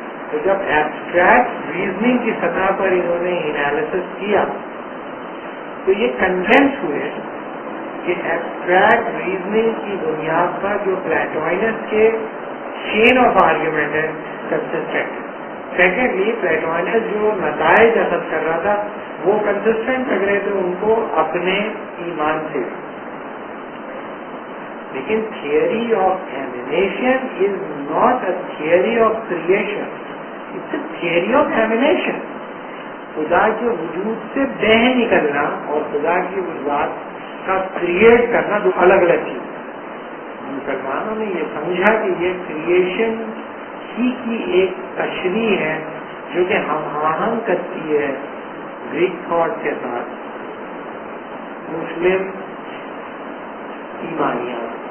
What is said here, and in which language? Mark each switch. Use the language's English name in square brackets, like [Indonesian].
[Urdu] تو جب abstract reasoning کی سطح پر انہوں نے انالیسس کیا تو یہ کنوینس ہوئے کہ ایبسٹریکٹ ریزننگ کی بنیاد پر جو پلیٹوئنس کے چین آف آرگیومنٹ ہے کنسسٹنٹ. سیکنڈلی پلیٹوئنس جو نتائج اخذ کر رہا تھا وہ کنسسٹنٹ لگ رہے تھے ان کو اپنے ایمان سے. [English] لیکن theory of emanation is not a theory of creation, it's a theory of emanation. [Urdu] خدا کے وجود سے بہ نکلنا اور خدا کی ذات کا کریٹ کرنا دو الگ الگ چیز. مسلمانوں نے یہ سمجھا کہ یہ کریشن ہی کی ایک تشریح ہے جو کہ ہم آہنگ کرتی ہے گریک تھاٹ کے ساتھ مسلم ایمانیات.